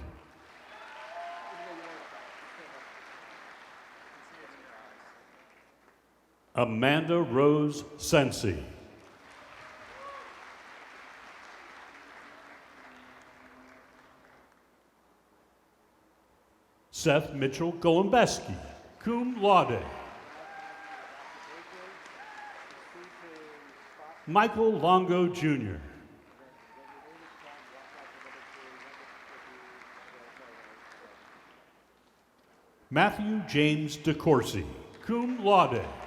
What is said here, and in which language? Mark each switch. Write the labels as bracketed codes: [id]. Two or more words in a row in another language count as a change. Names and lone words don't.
[en] Amanda Rose Sensi. Seth Mitchell Golombeski, [la] cum laude. [en] Michael Longo Jr. Matthew James DeCourcy, [la] cum laude.